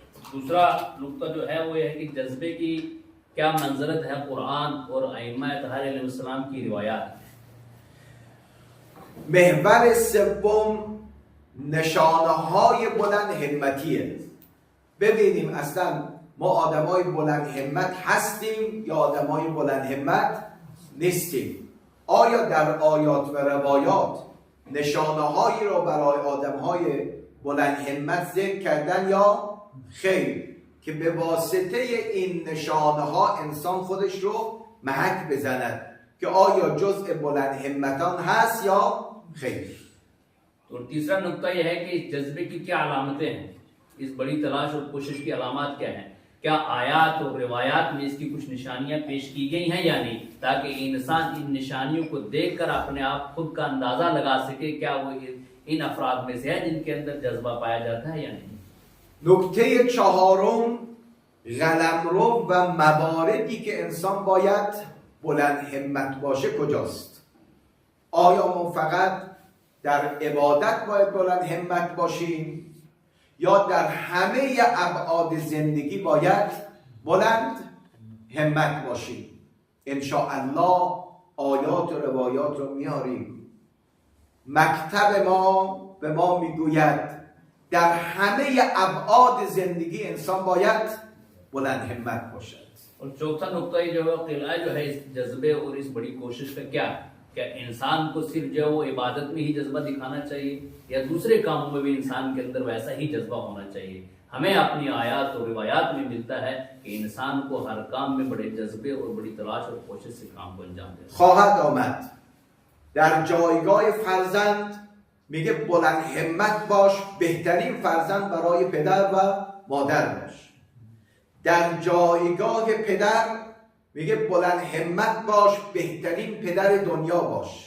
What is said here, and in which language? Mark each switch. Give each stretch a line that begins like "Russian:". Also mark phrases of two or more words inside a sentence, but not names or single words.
Urdu: دوسرا نکتہ جو ہے وہ یہ ہے کہ جذبے کی کیا منزلت ہے قرآن اور ائمہ طاہر علیہ‌السلام کی روایات.
Persian: محور سوم نشانه های بلند همتیه. ببینیم اصلا ما آدمای بلند همت هستیم یا آدمای بلند همت نیستیم. آیا در آیات و روایات نشانه هایی را برای آدم های بلند همت ذکر کردن یا خیر که به واسطه این نشانه ها انسان خودش رو محک بزند که آیا جزء بلند همتان هست یا خیر.
Urdu: تو تیسرا نکتہ یہ ہے کہ اس جذبے کی کیا علامتیں ہیں، اس بڑی تلاش اور کوشش کی علامت کیا ہیں، کیا آیات اور روایات میں اس کی کچھ نشانیاں پیش کی گئی ہیں یا نہیں، تاکہ انسان ان نشانیوں کو دیکھ کر اپنے آپ خود کا اندازہ لگا سکے کیا وہ ان افراد میں سے ہے جن کے اندر جذبہ پایا جاتا ہے یا نہیں.
Persian: نکته چهارم قلمرو و مواردی که انسان باید بلند همت باشه کجاست؟ آیا ما فقط در عبادت باید بلند همت باشیم یا در همه ابعاد زندگی باید بلند همت باشیم؟ انشاءالله آیات و روایات رو میاریم. مکتب ما به ما میگوید در همه ابعاد زندگی انسان باید بلند همت باشد.
Urdu: اور چوتھا نکتہ یہ جو ہے کلا جو ہے اس جذبے اور اس بڑی کوشش کا کیا انسان کو صرف جو ہے وہ عبادت میں ہی جذبہ دکھانا چاہیے یا دوسرے کاموں میں بھی انسان کے اندر ویسا ہی جذبہ ہونا چاہیے. ہمیں اپنی آیات اور روایات میں ملتا ہے کہ انسان کو ہر کام میں بڑے جذبے اور بڑی تلاش اور کوشش سے کام کو انجام دینا.
Persian: خواهد آمد در جایگاه فرزند میگه بلند همت باش، بهترین فرزند برای پدر و مادر باش. در جایگاه پدر میگه بلند همت باش، بهترین پدر دنیا باش.